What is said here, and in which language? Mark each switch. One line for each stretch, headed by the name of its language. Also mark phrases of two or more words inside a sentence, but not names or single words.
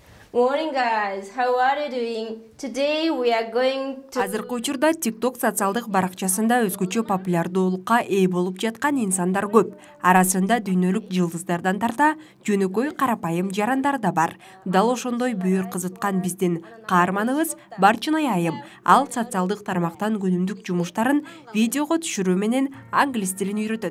English: Morning guys, how are you doing? Today we are going to...
Kyrgyz: Азыркы учурда TikTok социалдык баракчасында өзгөчө популярдуулукка ээ болуп жаткан инсандар көп. Арасында дүйнөлүк жылдыздардан тарта жөнөкөй карапайым жарандар да бар. Дал ошондой бүйүр кызыткан биздин каарманыбыз Барчынай айым. Ал социалдык тармактан күнүмдүк жумуштарын видеого түшүрүү менен англис тилин үйрөтөт.